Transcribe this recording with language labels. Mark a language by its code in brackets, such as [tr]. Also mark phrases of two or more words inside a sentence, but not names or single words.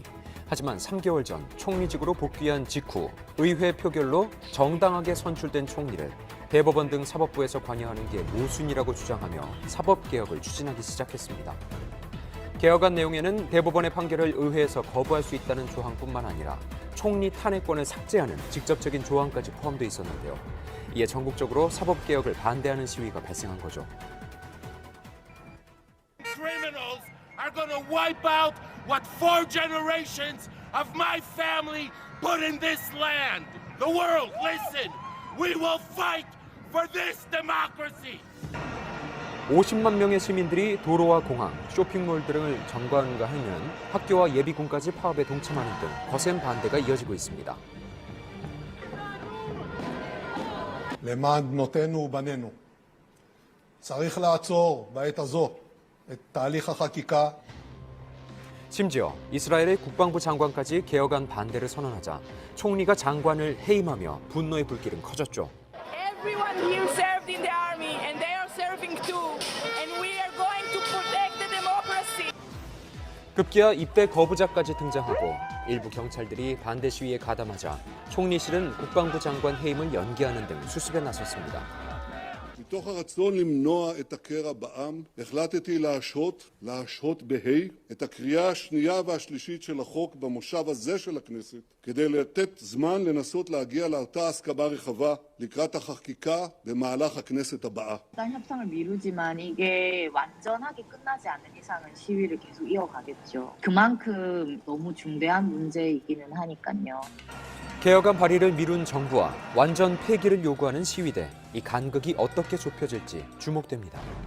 [ko] 하지만 3개월 전 총리직으로 복귀한 직후 의회 표결로 정당하게 선출된 총리를 대법원 등 사법부에서 관여하는 게 모순이라고 주장하며 사법개혁을 추진하기 시작했습니다. 개혁안 내용에는 대법원의 판결을 의회에서 거부할 수 있다는 조항뿐만 아니라 총리 탄핵권을 삭제하는 직접적인 조항까지 포함돼 있었는데요. 이에 전국적으로 사법개혁을 반대하는 시위가 발생한 거죠. [en] Criminals are going to wipe out what 4 generations of my family put in this land. The world, listen, we will fight for this democracy. [ko] 50만 명의 시민들이 도로와 공항, 쇼핑몰 등을 점거하는가 하면 학교와 예비군까지 파업에 동참하는 등 거센 반대가 이어지고 있습니다. [he] למען בנותינו ובנינו. צריך לעצור בעת הזו את תהליך החקיקה. [ko] 심지어 이스라엘의 국방부 장관까지 개혁안 반대를 선언하자 총리가 장관을 해임하며 분노의 불길은 커졌죠. [en] Everyone here served in the army and they are serving too. And we are going to protect the democracy. [ko] 급기야 입대 거부자까지 등장하고 일부 경찰들이 반대 시위에 가담하자 총리실은 국방부 장관 해임을 연기하는 등 수습에 나섰습니다. [he] מתוך הרצון למנוע את הקרע בעם, החלטתי להשהות את הקריאה השנייה והשלישית של החוק במושב הזה של הכנסת, כדי לתת זמן לנסות להגיע לאותה הסכמה רחבה לקראת החקיקה במהלך הכנסת הבאה. [ko] 일단 협상을 미루지만 이게 완전하게 끝나지 않는 이상은 시위를 계속 이어가겠죠. 그만큼 너무 중대한 문제이기는 하니까요. 개혁안 발의를 미룬 정부와 완전 폐기를 요구하는 시위대. 이 간극이 어떻게 좁혀질지 주목됩니다.